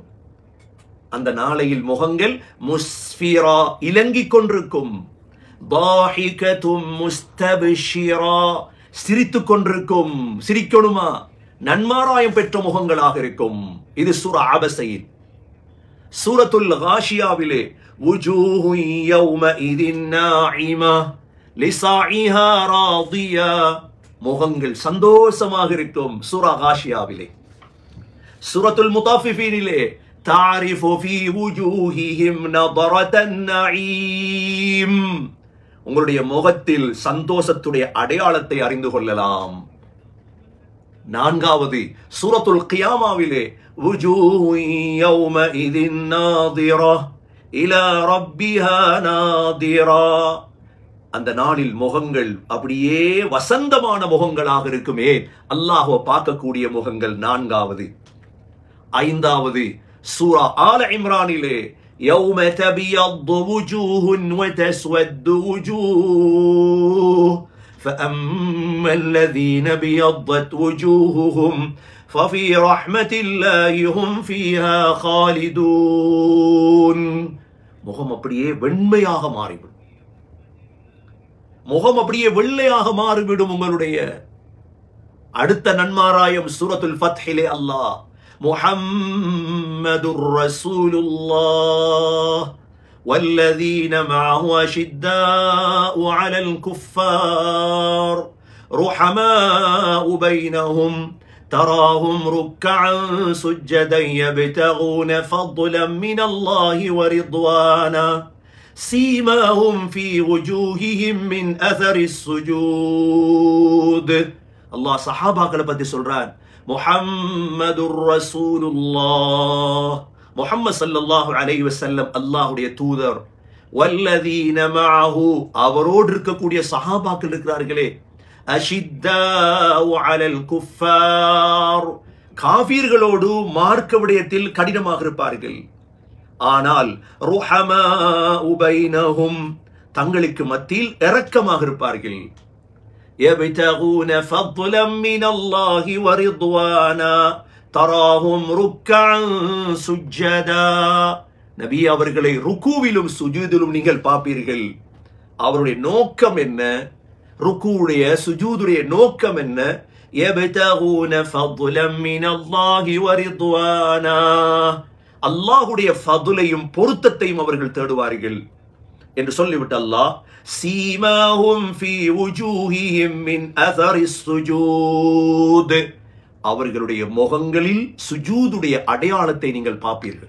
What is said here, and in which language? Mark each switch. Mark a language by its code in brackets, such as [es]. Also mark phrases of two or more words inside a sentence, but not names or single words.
[ta] அந்த நாளையில் முகங்கள் முஸ்ஃபிரா இலங்கிக் கொண்டிருக்கும். சிரித்துக் கொண்டிருக்கும். சிரிக்கணுமா? நன்மாராயம் பெற்ற முகங்களாக இருக்கும். இது சூரா அபஸையில். சூரத்துல் காஷியாவிலே [ar] وجوه يومئذ ناعمة لسعيها راضية, [ta] முகங்கள் சந்தோஷமாக இருக்கும். சூரா காஷியாவிலே. சூரத்துல் முதாஃபிஃபீனிலே [ar] تعرف في وجوههم نضرة النعيم, [ta] உங்களுடைய முகத்தில் சந்தோஷத்துடைய அடையாளத்தை அறிந்து கொள்ளலாம். நான்காவது சூரத்துல் கியாமாவிலே [ar] وجوه يومئذ ناظرة إلى ربها ناظرة, [ta] அந்த நாளில் முகங்கள் அப்படியே வசந்தமான முகங்களாக இருக்குமே, அல்லாஹ்வை பார்க்கக்கூடிய முகங்கள். நான்காவது. ஐந்தாவது சூரா ஆல இம்ரானிலே [ar] يوم تبيض وجوه وتسود وجوه فأما الذين بيضت وجوههم ففي رحمة الله هم فيها خالدون. [ta] முகம் அப்படியே வெண்மையாக மாறிவிடும். முகம் அப்படியே வெள்ளையாக மாறிவிடும் உங்களுடைய. அடுத்த நன்மாராயம் சூரத்துல் ஃபத்ஹிலே அல்லாஹ் [ar] محمد رسول الله والذين معه أشداء على الكفار رحماء بينهم تراهم ركعا سجدا يبتغون فضلا من الله ورضوانا سيماهم في وجوههم من أثر السجود. [ta] الله صحابة பத்தி சொல்றான். [ar] محمد رسول الله, [ta] முஹம்மது ஸல்லல்லாஹு அலைஹி வஸல்லம் அல்லாஹ்வுடைய தூதர். [ar] والذين معه, [ta] அவரோடு இருக்கக்கூடிய சஹாபாக்கள் இருக்கிறார்களே, [ar] أشداء على الكفار, [ta] காஃபிர்களோடு மார்க்க விடயத்தில் கடினமாக இருப்பார்கள். ஆனால் [ar] رحماء بينهم, [ta] தங்களுக்கு மத்தியில் இரக்கமாக இருப்பார்கள். [ar] يبتغون فضلا من الله ورضوانا تراهم ركعا سجدا. [ta] நபி அவர்களை ருக்கூவிலும் சுஜூதிலும் நீங்கள் பார்ப்பீர்கள். அவருடைய நோக்கம் என்ன? ருக்கூவுடைய சுஜூதுடைய நோக்கம் என்ன? [ar] يبتغون فضلا من الله ورضوانا, [ta] அல்லாஹ்வுடைய ஃபதுலையும் பொருத்தத்தையும் அவர்கள் தேடுவார்கள் என்று சொல்லிவிட்டு அல்லாஹ் [ar] سيماهم في وجوههم من أثر السجود, [ta] அவர்களுடைய முகங்களில் சுஜூதுடைய அடையாளத்தை நீங்கள் பார்ப்பீர்கள்.